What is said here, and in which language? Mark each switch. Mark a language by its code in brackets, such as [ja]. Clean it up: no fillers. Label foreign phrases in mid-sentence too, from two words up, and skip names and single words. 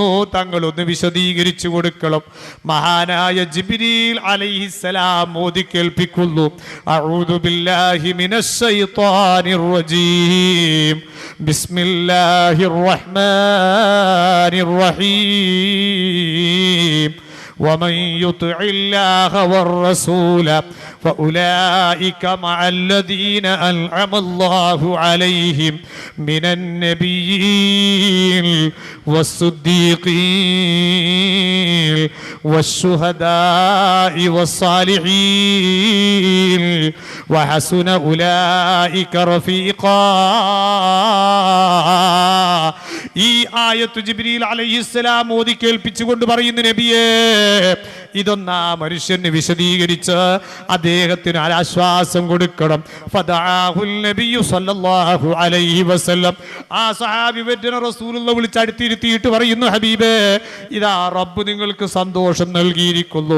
[ml] തങ്ങൾ ഒന്ന് വിശദീകരിച്ചു കൊടുക്കണം. മഹാനായ ജിബ്രീൽ അലൈഹിസ്സലാം ഓതി കേൾപ്പിക്കുന്നു. [ar] أعوذ بالله من الشيطان الرجيم. بسم الله الرحمن الرحيم. ومن يطع الله والرسول فأولئك مع الذين أنعم الله عليهم من النبيين والصديقين والشهداء والصالحين وحسن أولئك رفيقا. [ml] ഈ ആയത്ത് ജിബ്രീൽ അലൈഹിസ്സലാം ഓതി കേൾപ്പിച്ചുകൊണ്ട് പറയുന്നു, നബിയേ, ഇതൊന്നാ മനുഷ്യന് വിശദീകരിച്ച് അദ്ദേഹത്തിന് ആശ്വാസം കൊടുക്കണം. [ar] فدعاه النبي صلى الله عليه وسلم. [ml] ആ സഹാബി വര്യനെ റസൂലുള്ളാഹി വിളിച്ചടുത്തിരുത്തിയിട്ട് പറയുന്നു, ഹബീബേ, ഇതാ റബ്ബ് നിങ്ങൾക്ക് സന്തോഷം നൽകിയിരിക്കുന്നു.